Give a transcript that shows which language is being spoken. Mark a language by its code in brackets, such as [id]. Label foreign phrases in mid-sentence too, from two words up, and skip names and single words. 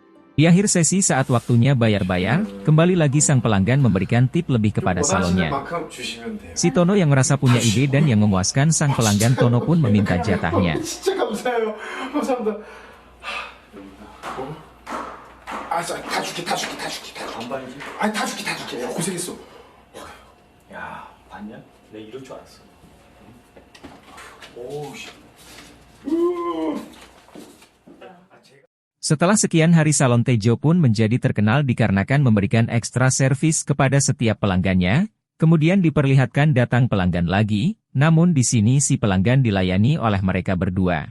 [id] Di akhir sesi saat waktunya bayar-bayar, kembali lagi sang pelanggan memberikan tip lebih kepada salonnya. [ko] 만큼 주시면 돼요. [id] Si Tono yang merasa punya ide dan yang memuaskan sang pelanggan, Tono pun meminta jatahnya. [ko] 진짜 감사해요. 감사합니다. 알았어, 다 줄게. 반반이지? 아니 다 줄게. 고생했어. 야, 봤냐? 내가 이럴 줄 알았어. 오우, 씨. [id] Setelah sekian hari salon Tejo pun menjadi terkenal dikarenakan memberikan ekstra servis kepada setiap pelanggannya, kemudian diperlihatkan datang pelanggan lagi, namun di sini si pelanggan dilayani oleh mereka berdua.